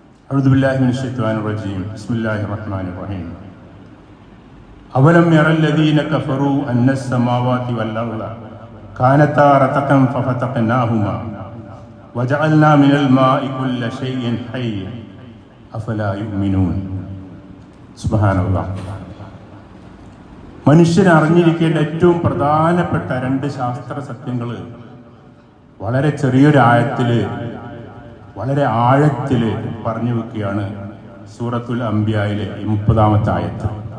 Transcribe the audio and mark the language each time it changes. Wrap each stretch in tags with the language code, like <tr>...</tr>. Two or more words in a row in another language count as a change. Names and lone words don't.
<ar>أعوذ بالله من الشيطان الرجيم بسم الله الرحمن الرحيم أولم ير الذين كفروا أن السماوات والأرض كانتا رتقا ففتقناهما وجعلنا من الماء كل شيء حي أفلا يؤمنون سبحان الله.</ar> <ml>മനുഷ്യൻ അറിഞ്ഞിരിക്കേണ്ട ഏറ്റവും പ്രധാനപ്പെട്ട രണ്ട് ശാസ്ത്ര സത്യങ്ങൾ വളരെ ചെറിയൊരു ആയത്തില് വളരെ ആഴത്തില് പറഞ്ഞു വെക്കുകയാണ് സൂറത്തുൽ അംബിയായിലെ 30-ാമത്തെ ആയത്ത്.</ml>